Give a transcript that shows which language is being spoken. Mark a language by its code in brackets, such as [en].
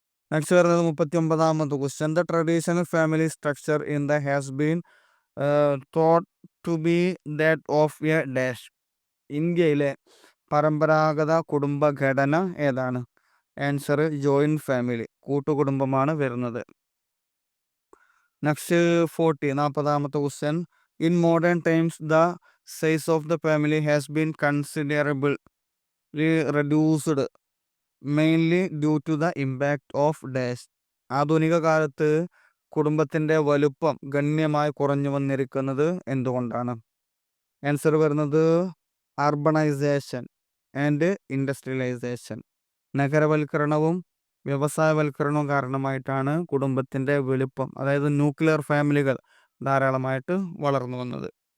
[ml] Next വരുന്നത് 39 question. [en] The traditional family structure in the has been thought to be that of a dash. [ml] ഇന്ത്യയിലെ പരമ്പരാഗത കുടുംബഘടന ഏതാണ്? Answer joint family, കൂട്ടുകുടുംബമാണ് വരുന്നത്. [en] Next 40th question. In modern times, the size of the family has been considerably reduced, mainly due to the impact of dash. [ml] ആധുനിക കാലത്ത് കുടുംബത്തിൻ്റെ വലുപ്പം ഗണ്യമായി കുറഞ്ഞു വന്നിരിക്കുന്നത് എന്തുകൊണ്ടാണ്? ആൻസർ വരുന്നത് അർബണൈസേഷൻ ആൻഡ് ഇൻഡസ്ട്രിയലൈസേഷൻ. നഗരവൽക്കരണവും വ്യവസായവൽക്കരണവും കാരണമായിട്ടാണ് കുടുംബത്തിൻ്റെ വലുപ്പം, അതായത് ന്യൂക്ലിയർ ഫാമിലികൾ ധാരാളമായിട്ട് വളർന്നു വന്നത്.